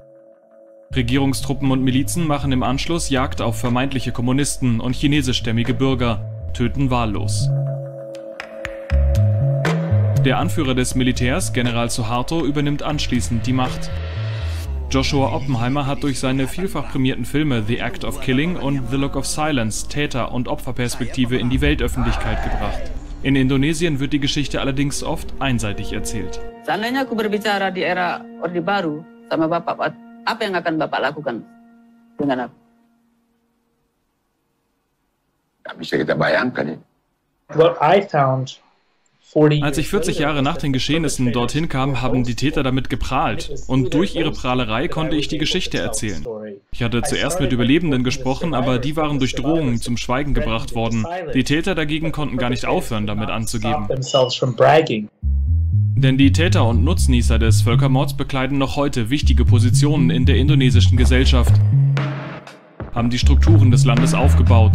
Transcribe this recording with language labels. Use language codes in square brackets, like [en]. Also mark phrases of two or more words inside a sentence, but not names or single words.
[de] Regierungstruppen und Milizen machen im Anschluss Jagd auf vermeintliche Kommunisten und chinesischstämmige Bürger, töten wahllos. Der Anführer des Militärs, General Suharto, übernimmt anschließend die Macht. Joshua Oppenheimer hat durch seine vielfach prämierten Filme The Act of Killing und The Look of Silence Täter- und Opferperspektive in die Weltöffentlichkeit gebracht. In Indonesien wird die Geschichte allerdings oft einseitig erzählt. [id] Seandainya aku berbicara di era Orde Baru sama Bapak, apa yang akan Bapak lakukan dengan aku? Nggak bisa kita bayangkan ya. [de] Als ich 40 Jahre nach den Geschehnissen dorthin kam, haben die Täter damit geprahlt. Und durch ihre Prahlerei konnte ich die Geschichte erzählen. Ich hatte zuerst mit Überlebenden gesprochen, aber die waren durch Drohungen zum Schweigen gebracht worden. Die Täter dagegen konnten gar nicht aufhören, damit anzugeben. Denn die Täter und Nutznießer des Völkermords bekleiden noch heute wichtige Positionen in der indonesischen Gesellschaft, haben die Strukturen des Landes aufgebaut.